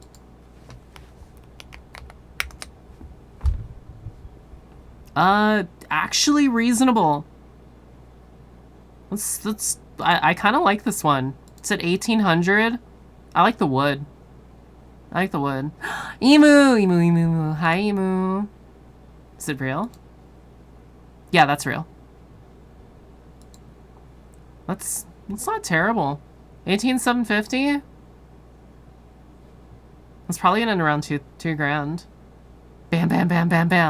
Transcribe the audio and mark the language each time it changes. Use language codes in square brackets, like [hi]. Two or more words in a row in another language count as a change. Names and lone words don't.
[en] Actually reasonable. I kind of like this one. It's at 1800. I like the wood. I like the wood. Emu! Emu, emu, emu. Hi, emu. Is it real? Yeah, that's real. That's not terrible. 18,750? That's probably in and around two grand. Bam, bam, bam, bam, bam.